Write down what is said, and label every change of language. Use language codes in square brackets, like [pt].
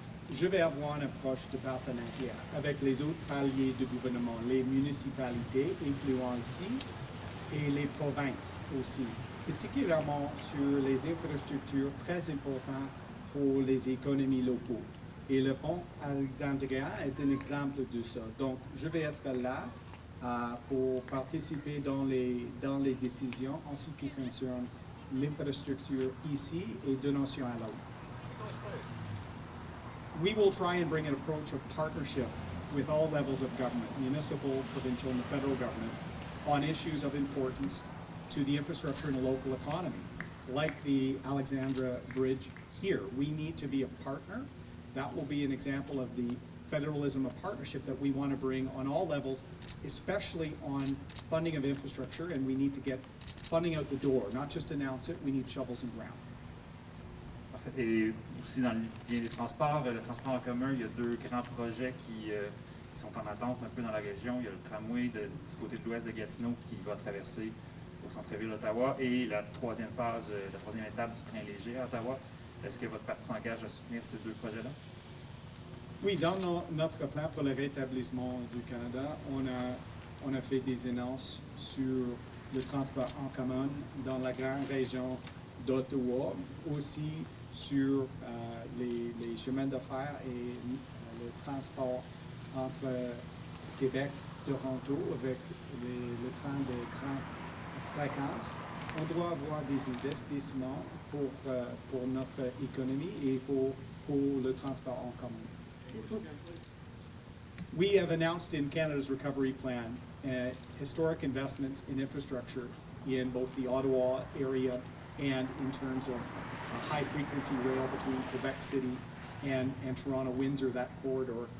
[fr] Je vais avoir une approche de partenariat avec les autres paliers de gouvernement, les municipalités incluant ici et les provinces aussi, particulièrement sur les infrastructures très importantes pour les économies locales. Et le pont Alexandria est un exemple de ça. Donc, je vais être là pour participer dans les décisions en ce qui concerne l'infrastructure ici et de nation à l'autre. [en] We will try and bring an approach of partnership with all levels of government, municipal, provincial, and the federal government, on issues of importance to the infrastructure and the local economy, like the Alexandra Bridge here. We need to be a partner. That will be an example of the federalism of partnership that we want to bring on all levels, especially on funding of infrastructure, and we need to get funding out the door, not just announce it, we need shovels in ground. [fr] Et aussi dans le lien des transports, le transport en commun, il y a deux grands projets qui sont en attente un peu dans la région. Il y a le tramway du côté de l'ouest de Gatineau qui va traverser au centre-ville d'Ottawa et la troisième phase, la troisième étape du train léger à Ottawa. Est-ce que votre parti s'engage à soutenir ces deux projets-là? Oui, dans notre plan pour le rétablissement du Canada, on a fait des annonces sur le transport en commun dans la grande région d'Ottawa, aussi sur les chemins de fer et le transport entre Québec et Toronto avec le train de grande fréquence. On doit avoir des investissements pour notre économie et pour le transport en commun. [en] We have announced in Canada's recovery plan historic investments in infrastructure in both the Ottawa area and in terms of high-frequency rail between Quebec City and Toronto-Windsor, that corridor.